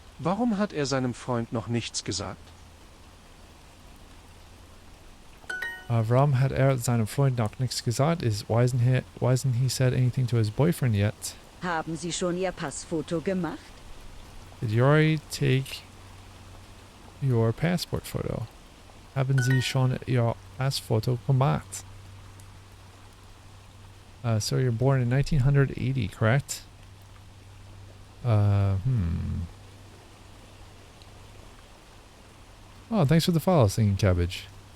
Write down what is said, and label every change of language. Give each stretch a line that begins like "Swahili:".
German: Warum hat seinem Freund noch nichts gesagt? Warum hat seinem Freund noch nichts gesagt?
English: Why hasn't he said anything to his boyfriend yet?
German: Haben Sie schon Ihr Passfoto gemacht?
English: Did you already take your passport photo?
German: Haben Sie schon Ihr Passfoto gemacht?
English: So you're born in 1980, correct? Oh, thanks for the follow, Singing Cabbage.